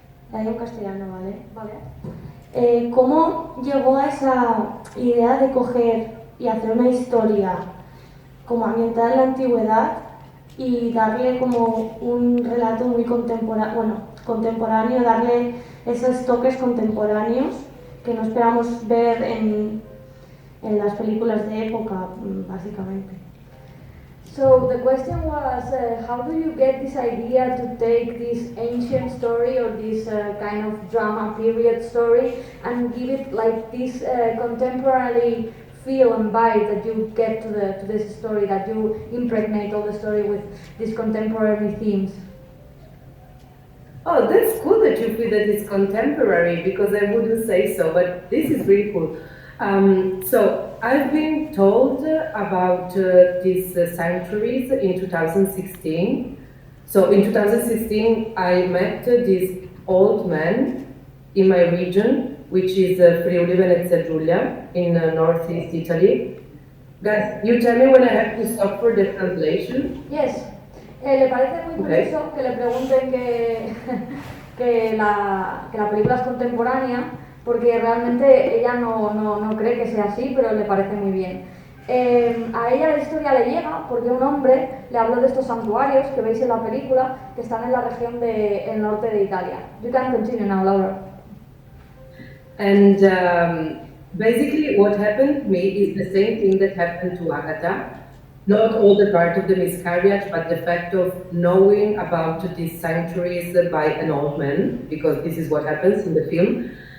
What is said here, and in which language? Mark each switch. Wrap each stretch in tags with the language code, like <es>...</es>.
<es>La digo en castellano, ¿vale? ¿Cómo llegó a esa idea de coger y hacer una historia como ambientada en la antigüedad y darle como un relato muy contemporáneo, darle esos toques contemporáneos que no esperamos ver en las películas de época, básicamente?</es> <en>So the question was, how do you get this idea to take this ancient story or this kind of drama period story and give it like this contemporary feel and vibe that you get to this story, that you impregnate all the story with these contemporary themes? Oh, that's cool that you feel that it's contemporary, because I wouldn't say so, but this is really cool. So I've been told about these sanctuaries in 2016. So in 2016 I met this old man in my region, which is Friuli Venezia Giulia in northeast Italy. Guys, you tell me when I have to stop for the translation? Yes.</en> <es>¿Le parece muy curioso que le pregunten que la película es contemporánea? Porque realmente ella no cree que sea así, pero le parece muy bien. A ella la historia le llega porque un hombre le habló de estos santuarios que veis en la película, que están en la región del norte de Italia.</es> <en>You can continue now, Laura. And basically what happened to me is the same thing that happened to Agatha. Not all the part of the miscarriage, but the fact of knowing about these sanctuaries by an old man, because this is what happens in the film.</en>